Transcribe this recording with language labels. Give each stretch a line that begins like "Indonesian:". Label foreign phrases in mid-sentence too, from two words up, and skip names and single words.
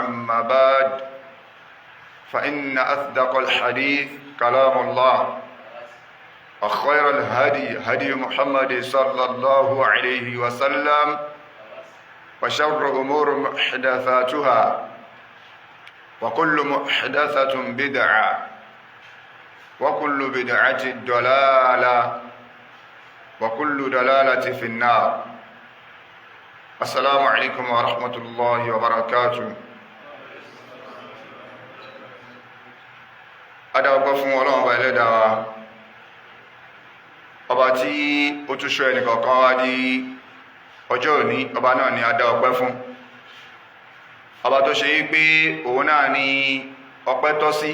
Arabic: أما بعد فإن أصدق الحديث كلام الله وخير الهدي هدي محمد صلى الله عليه وسلم وشر الأمور محدثاتها وكل محدثة بدعة وكل بدعة ضلالة وكل دلالة في النار. السلام عليكم ورحمة الله وبركاته.
Yoruba: adáwọ̀pẹ́ fún Ọlọ́run ọba ẹlẹ́dàá wa, ọba tí ó tún ṣọ́ ẹnìkọ̀ọ̀kan wá di ọjọ́ òní. Ọba náà ni adáwọ̀pẹ́ fún, ọba tó ṣe yí pé òun náà ni ọpẹ́ tọ́ sí.